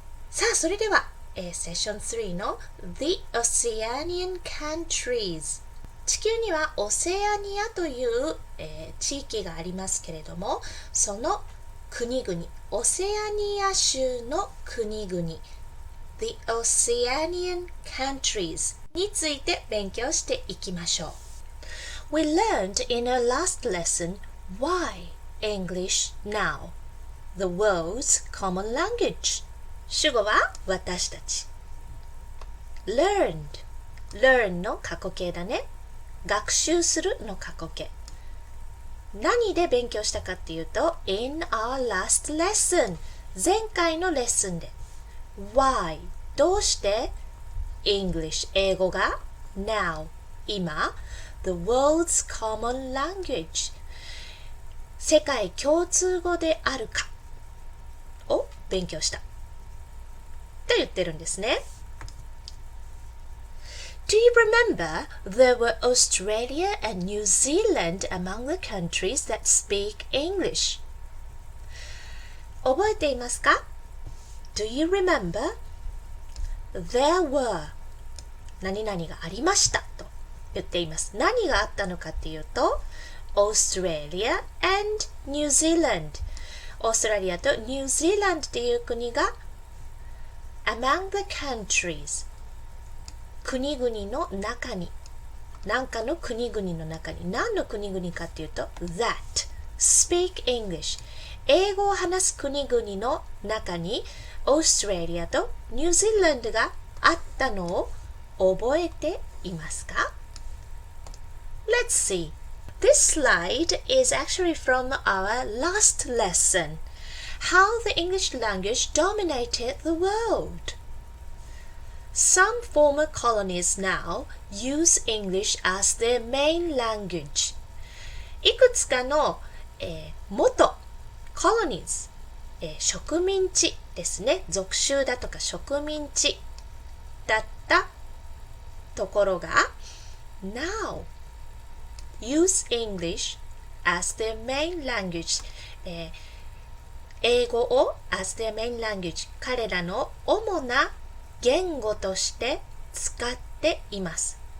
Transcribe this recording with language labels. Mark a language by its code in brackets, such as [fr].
[ja] さあ、それでは、セッション3の The Oceanian Countries、地球にはオセアニアという、地域がありますけれども、その国々、オセアニア州の国々、The Oceanian Countries について勉強していきましょう。 [en] We learned in our last lesson why English now, the world's common language. [ja] 主語は私たち。 Learn の過去形だね。学習するの過去形。何で勉強したかっていうと [en] in our last lesson [ja] 前回のレッスンで why どうして English 英語が now 今 [en] the world's common language [ja] 世界共通語であるかを勉強したと言ってるんですね。 [en] Do you remember there were Australia and New Zealand among the countries that speak English? [ja] 覚えていますか？ [en] Do you remember? There were [ja] 何々がありましたと言っています。何があったのかっていうと Australia and New Zealand オーストラリアとニュージーランドっていう国が [en] among the countries [ja] 国々の中に何かの国々の中に何の国々かっていうと [en] that speak English [ja] 英語を話す国々の中にオーストラリアとニュージーランドがあったのを覚えていますか？ [en] Let's see. This slide is actually from our last lesson. How the English language dominated the world.Some former colonies now use English as their main language. [ja] いくつかの、元 colonies、植民地ですね。属州だとか植民地だったところが [en] now use English as their main language、 [ja] 英語を [en] as their main language [ja] 彼らの主な言語として使っています。